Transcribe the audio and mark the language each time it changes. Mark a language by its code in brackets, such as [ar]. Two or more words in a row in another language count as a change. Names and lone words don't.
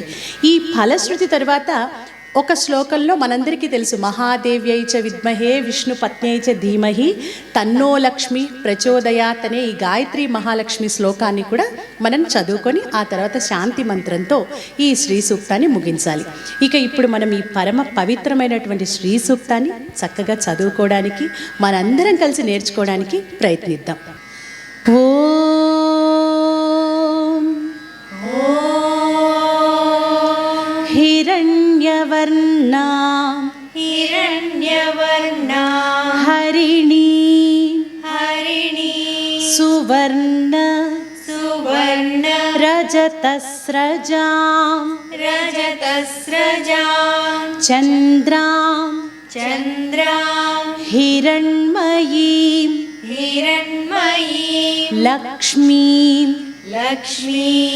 [te] ఈ ఫలశ్రుతి తర్వాత ఒక శ్లోకంలో మనందరికీ తెలుసు, [sa] మహాదేవ్యై చ విద్మహే విష్ణు పత్న్యై చ ధీమహి తన్నో లక్ష్మి ప్రచోదయాత్ [te] అనే ఈ గాయత్రి మహాలక్ష్మి శ్లోకాన్ని కూడా మనం చదువుకొని ఆ తర్వాత శాంతి మంత్రంతో ఈ శ్రీ సూక్తాన్ని ముగించాలి. ఇక ఇప్పుడు మనం ఈ పరమ పవిత్రమైనటువంటి శ్రీ సూక్తాన్ని చక్కగా చదువుకోవడానికి మనందరం కలిసి నేర్చుకోవడానికి ప్రయత్నిద్దాం. [sa] हिरण्यवर्णा हिरण्यवर्णा हरिणी हरिणी सुवर्ण सुवर्ण रजतस्रजां रजतस्रजां चन्द्रां चन्द्रां हिरण्मयीं हिरण्मयीं लक्ष्मीं लक्ष्मी